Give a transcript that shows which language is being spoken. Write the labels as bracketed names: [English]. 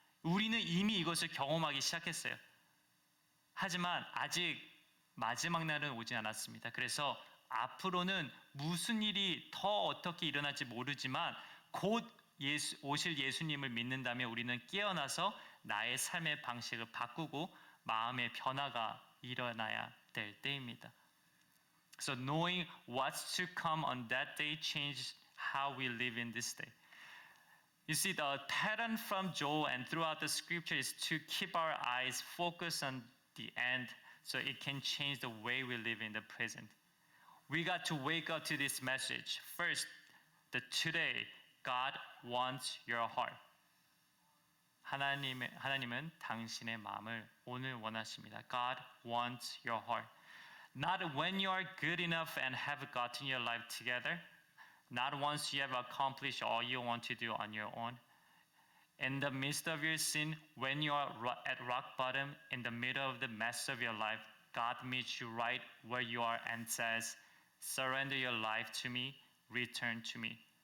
[Korean] 우리는 이미 이것을 경험하기 시작했어요. 하지만 아직 마지막 날은 오지 않았습니다. 그래서 앞으로는 무슨 일이 더 어떻게 일어날지 모르지만 곧 오실 예수님을 믿는다면 우리는 깨어나서 나의 삶의 방식을 바꾸고 마음의 변화가 일어나야 될 때입니다. [English] So knowing what's to come on that day changes how we live in this day. You see, the pattern from Joel and throughout the scripture is to keep our eyes focused on the end so it can change the way we live in the present. We got to wake up to this message. First, that today God wants your heart. [Korean] 하나님은 당신의 마음을 오늘 원하십니다. [English] God wants your heart. Not when you are good enough and have gotten your life together. Not once you have accomplished all you want to do on your own. In the midst of your sin, when you are at rock bottom, in the middle of the mess of your life, God meets you right where you are and says, surrender your life to me, return to me.